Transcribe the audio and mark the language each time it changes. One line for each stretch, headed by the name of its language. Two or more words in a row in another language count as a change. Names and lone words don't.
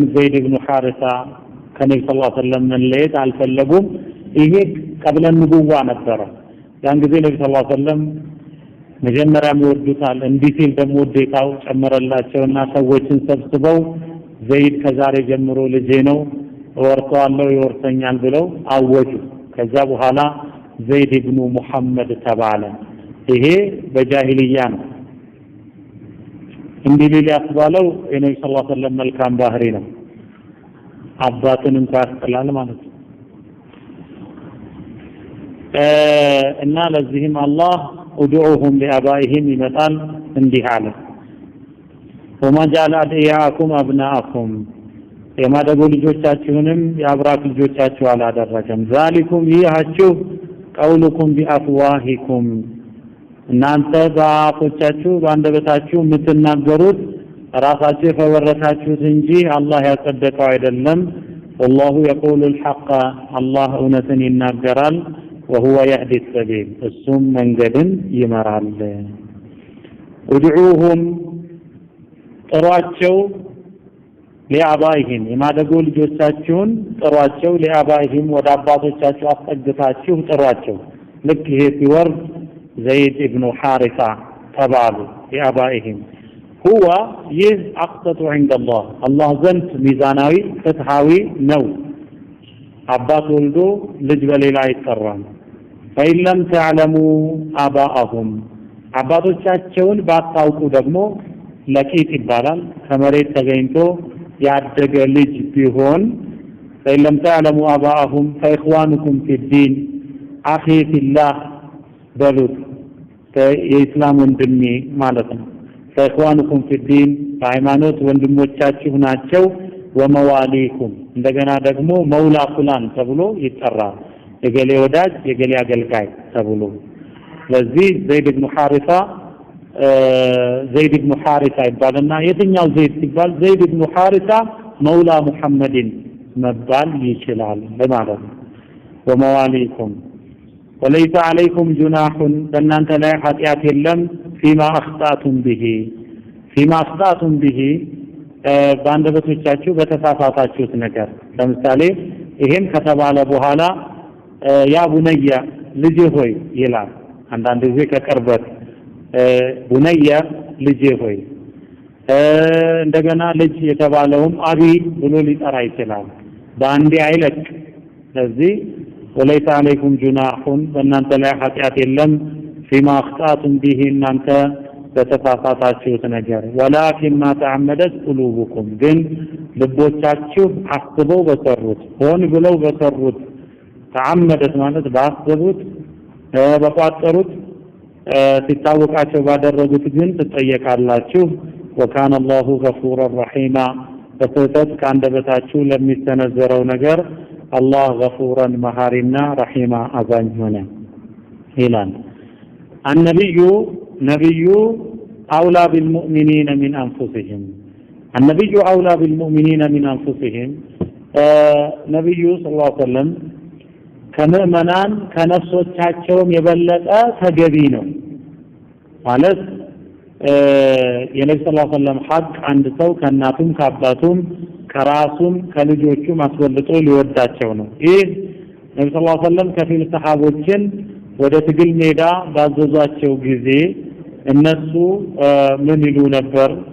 Amharic: ዘይድ ኢብኑ ሐሪሳ ከነብዩ
Arabic: صلى الله عليه وسلم
Amharic: መለየት አልፈለጉም ይሄ
Arabic: قبل النبوة
Amharic: ነበር ያን ጊዜ ነብዩ
Arabic: صلى الله عليه وسلم
Amharic: መጀመሪያ ይወዱታል እንዲሲል ደግሞ ወዴታው ጨመረላቸውና ሰዎችን ሰብስበው ዘይድ ከዛሬ ጀምሮ ልጄ ነው ወርቷለው ይወርሰኛል ብለው አወጁ ከዛ በኋላ ዘይድ ኢብኑ ሙሐመድ ተባለ ይሄ በጃሂልያ ነው እንዲህ ሊያስባለው የነብዩ
Arabic: صلى الله عليه وسلم
Amharic: መልካም ባህሪ ነው አባቱን እንኳን ያስጠላል ማለት ነው እና ለዚህም አላህ
Arabic: ادعوهم لآبائهم
Amharic: ይመጣል እንዲህ አለ
Arabic: وما جعل أدعياءكم أبناءكم
Amharic: የማደጎ ልጆቻችሁንም የአብራክ ልጆቻችሁ አላደረገም ذلكم ይሃችሁ
Arabic: قولكم بأفواهكم
Amharic: እናንተ በአፎቻችሁ በአንደበታችሁ የምትናገሩት ራሳችሁ የፈወረታችሁት እንጂ አላህ ያጸደቀው አይደለም
Arabic: والله يقول الحق
Amharic: الله እውነትን ይናገራል
Arabic: وهو يهدي السبيل
Amharic: السم መንገድን ይመራል ادعوهم ጥሯቸው ለአባይህም የማደጎ ልጆቻችሁን ጥሯቸው ለአባይህም ወደ አባቶቻችሁ አስጠግታችሁ ጥሯቸው ልክ ይሄ ሲወርድ ዘይድ ኢብኑ ሐሪሳ ተባሉ
Arabic: لآبائهم هو
Amharic: ይህ
Arabic: أقسط عند الله
Amharic: الله ዘንድ ሚዛናዊ ፍትሃዊ ነው አባት ወልዶ ልጅ በሌላ አይጠራም فإن
Arabic: لم تعلموا آباءهم
Amharic: አባቶቻቸውን ባታውቁ ደግሞ ለቂት ይባላል ከመሬት ተገኝቶ ያደገ ልጅ ቢሆን
Arabic: فإن لم تعلموا آباءهم فإخوانكم في الدين أخي في الله
Amharic: በሉት የኢስላም ወንድሜ ማለት ነው
Arabic: فإخوانكم في الدين
Amharic: በሃይማኖት ወንድሞቻችሁ ናቸው ወመዋሊኩም እንደገና ደግሞ
Arabic: مولى فلان
Amharic: ተብሎ ይጠራል የገሌ ወዳጅ የገሌ አገልጋይ ተብሎ ለዚህ ዘይድ ኢብኑ ሐሪሳ ይባልና የትኛው ዘይድ ሲባል ዘይድ ኢብኑ ሐሪሳ መውላ ሙሐመድን መባል ይችላል ለማለት ነው ወመዋሊኩም
Arabic: وليس عليكم جناح
Amharic: በእናንተ ላይ ኃጢአት የለም فيما
Arabic: أخطأتم به
Amharic: በአንደበቶቻችሁ በተሳሳታችሁት ነገር ለምሳሌ ይሄን ከተባለ በኋላ
Arabic: يا بني
Amharic: ልጅ ሆይ ይላል አንዳንድ ጊዜ ከቅርበት ቡነያ ልጅ ሆይ እንደገና ልጅ የተባለውም አቢ ብሎ ሊጠራ ይችላል በአንዴ አይለቅ ስለዚህ
Arabic: وليس عليكم جناح
Amharic: በእናንተ ላይ ኃጢአት የለም
Arabic: فيما أخطأتم به
Amharic: እናንተ በተሳሳታችሁት ነገር ولكن
Arabic: ما تعمدت قلوبكم
Amharic: ግን ልቦቻችሁ አስበው በሰሩት ሆን ብለው በሰሩት ተዓመደት ማለት ባስቡት በቋጠሩት ሲታወቃቸው ባደረጉት ግን ትጠየቃላችሁ
Arabic: وكان الله غفورا رحيما
Amharic: በስህተት ከአንደበታችሁ ለሚሰነዘረው ነገር አላህ غفورا መሐሪና ረሂማ አዛኝ ሆነ ይላል
Arabic: النبي أولى بالمؤمنين من أنفسهم النبي أولى بالمؤمنين من أنفسهم نبي صلى الله عليه وسلم
Amharic: ከመመናን ከነፍሶቻቸውም የበለጠ ተገቢ ነው ማለት የነብዩ
Arabic: صلى الله عليه وسلم
Amharic: ሐቅ አንድ ሰው ከናቱም ከአባቱም ከራሱም ከልጆቹም አስወልጦ ሊወዳቸው ነው ይህ ነብዩ
Arabic: صلى الله عليه وسلم
Amharic: ከፊል ሰሃቦችን ወደ ትግል ሜዳ ባዘዟቸው ጊዜ እነሱ ምን ይሉ ነበር